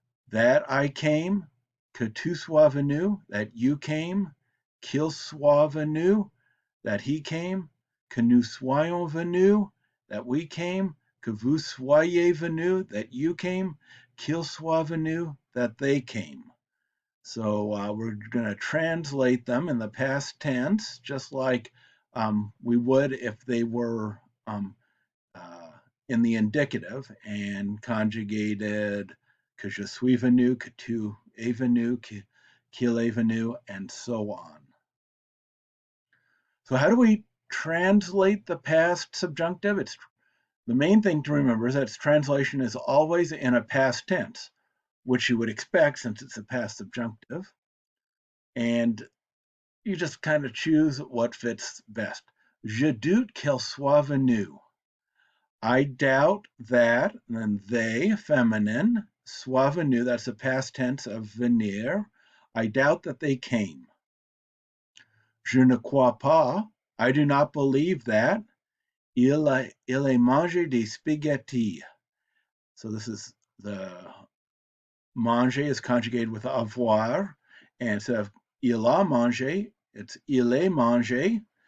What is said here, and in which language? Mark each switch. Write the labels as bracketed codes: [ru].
[en] That I came, [fr] que tu sois venu, [en] that you came, [fr] qu'il soit venu, [en] that he came, [fr] que nous soyons venus, [en] that we came, [fr] que vous soyez venus, [en] that you came, [fr] qu'il soit venu, [en] that they came. So we're going to translate them in the past tense, just like we would if they were in the indicative and conjugated [fr] que je suis venu, que tu es venu, qu'il est venu, [en] and so on. So how do we translate the past subjunctive? It's the main thing to remember is that its translation is always in a past tense, which you would expect since it's a past subjunctive. And you just kind of choose what fits best. [fr] Je doute qu'elle soit venue. [en] I doubt that, and then they, feminine, [fr] soit venu, [en] that's the past tense of venir. I doubt that they came. [fr] Je ne crois pas, [en] I do not believe that. [fr] Il a mangé des spaghetti. [en] So this is the manger is conjugated with avoir, and instead of [fr] il a mangé, [en] it's [fr] il est mangé.